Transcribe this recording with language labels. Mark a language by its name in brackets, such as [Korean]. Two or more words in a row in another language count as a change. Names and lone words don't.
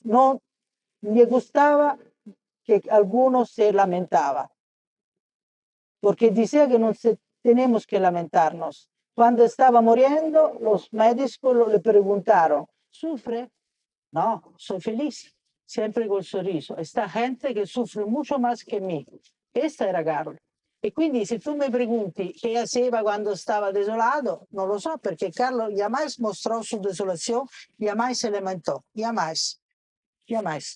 [Spanish] No le gustaba que algunos se lamentaba, porque decía que no tenemos que lamentarnos. Cuando estaba muriendo, los médicos le preguntaron, ¿sufre? No, soy feliz, siempre con sorriso. Esta gente que sufre mucho más que mí. Esta era Carlo. [Italian] E quindi se tu mi pregunti che faceva quando stava desolato, non lo so, perché Carlo jamais mostrò su desolazione, jamais se lamentò, [Spanish] jamais, jamais.